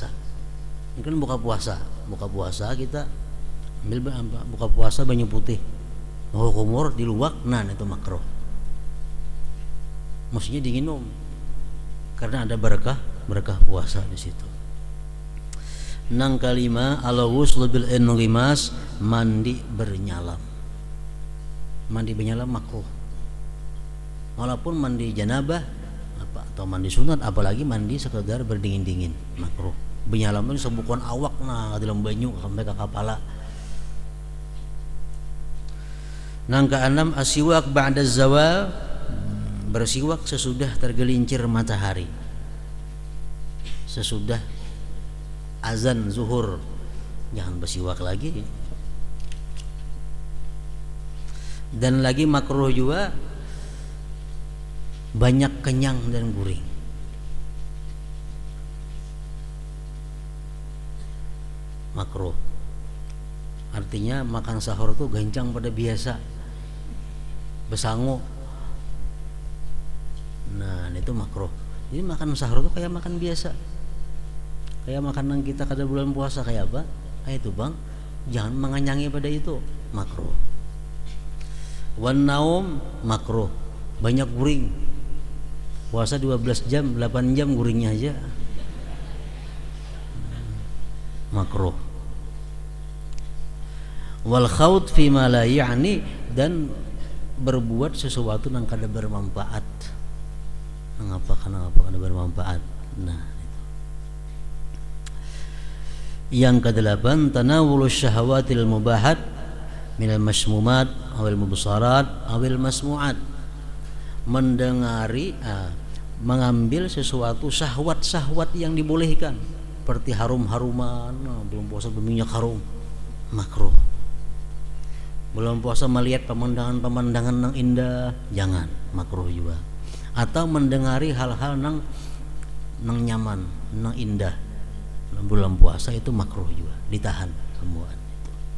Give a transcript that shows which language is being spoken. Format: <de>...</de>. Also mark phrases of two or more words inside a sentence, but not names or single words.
<bjn>Mungkin buka puasa kita ambil buka puasa banyu putih. Oh, kumur diluak, nah itu makruh. Maksudnya diminum. Karena ada berkah puasa di situ. Nang kalima</bjn> <ar>الغسل بالانغماس,</ar> <bjn>mandi bernyalam. Mandi bernyalam makruh. Walaupun mandi janabah atau mandi sunat, apalagi mandi sekedar berdingin-dingin, makruh. Bernyalam itu sebukuan awak nah dalam banyu sampai ke kepala. Nang keenam</bjn> <ar>السواك بعد الزوال,</ar> <bjn>bersiwak sesudah tergelincir matahari, sesudah azan zuhur, jangan bersiwak lagi. Dan lagi makruh juga banyak kenyang dan gurih. Makruh artinya makan sahur tuh gancang pada biasa, besangu. Nah itu makruh. Jadi makan sahur tuh kayak makan biasa, kayak makanan kita kada bulan puasa kayak apa? Itu bang, jangan menganyangi pada itu, makruh.</bjn> <ar>والنوم</ar> <bjn>makruh, banyak guring. Puasa 12 jam, 8 jam guringnya aja, makruh.</bjn> <ar>والخوض فيما لا يعني,</ar> <bjn>dan berbuat sesuatu yang kada bermanfaat. Kenapa kada bermanfaat? Nah, itu. Yang kedelapan,</bjn> <ar>تناول الشهوات المباحات من المشمومات أو المبصرات أو المسموعات,</ar> <bjn>mendengari mengambil sesuatu syahwat-syahwat yang dibolehkan seperti harum-haruman. Belum puasa berminyak harum, makruh. Belum puasa melihat pemandangan-pemandangan yang indah, jangan, makruh juga. Atau mendengari hal-hal nang nyaman, nang indah, bulan puasa itu makruh juga, ditahan semua itu.</bjn>